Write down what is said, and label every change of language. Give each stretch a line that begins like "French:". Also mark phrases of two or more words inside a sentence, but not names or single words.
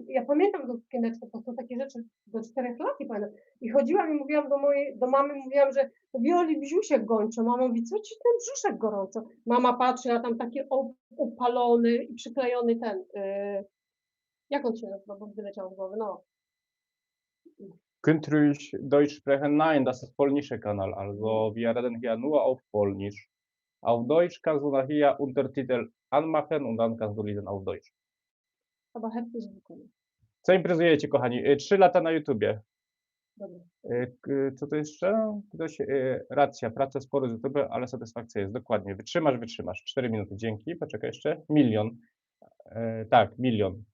Polish: Ja pamiętam tą sukieneczkę, to są takie rzeczy do 4 lat, nie pamiętam. I chodziłam i mówiłam do mamy, mówiłam, że Wioli brzuszek gończy. Mama mówi, co ci ten brzuszek gorąco? Mama patrzy, a tam taki upalony i przyklejony ten, jak on się nazywa, bo wyleciał z głowy, no.
German: Könnt ihr Deutsch sprechen? Nein, das ist polnischer Kanal. Also wir reden hier nur auf Polnisch. Auf Deutsch kannst du nachher Untertitel anmachen und dann kannst du lesen auf Deutsch.
Polish: Chyba chętnie zwykle. Co imprezujecie, kochani? 3 lata na YouTubie. Dobra. Co to jeszcze? Racja, praca sporo z YouTube, ale satysfakcja jest. Dokładnie. Wytrzymasz. 4 minuty. Dzięki. Poczekaj jeszcze. 1 000 000. Tak, 1 000 000.